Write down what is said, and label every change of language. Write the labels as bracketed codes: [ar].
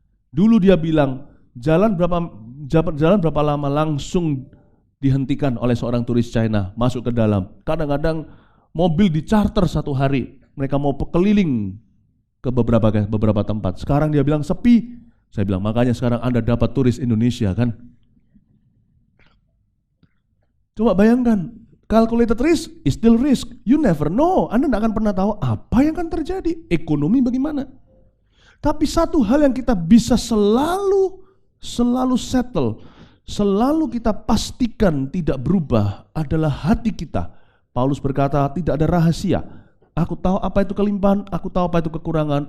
[id] Dulu dia bilang jalan berapa lama langsung dihentikan oleh seorang turis China masuk ke dalam. Kadang-kadang mobil dicharter satu hari, mereka mau keliling ke beberapa tempat. Sekarang dia bilang sepi. Saya bilang makanya sekarang Anda dapat turis Indonesia kan. Coba bayangkan, [en] calculated risk is still risk. You never know. [id] Anda tidak akan pernah tahu apa yang akan terjadi. Ekonomi bagaimana. Tapi satu hal yang kita bisa selalu settle, selalu kita pastikan tidak berubah adalah hati kita. Paulus berkata, tidak ada rahasia. Aku tahu apa itu kelimpahan, aku tahu apa itu kekurangan.